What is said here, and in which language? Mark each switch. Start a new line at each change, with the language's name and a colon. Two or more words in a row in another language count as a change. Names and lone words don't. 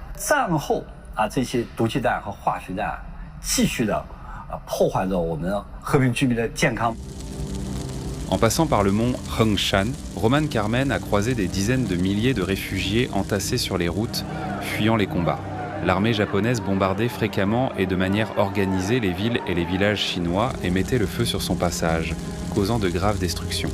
Chinese: 战后这些毒气弹和化学弹继续的破坏着我们和平居民的健康。
French: En passant par le mont Hengshan, Roman Carmen a croisé des dizaines de milliers de réfugiés entassés sur les routes, fuyant les combats. L'armée japonaise bombardait fréquemment et de manière organisée les villes et les villages chinois et mettait le feu sur son passage, causant de graves destructions.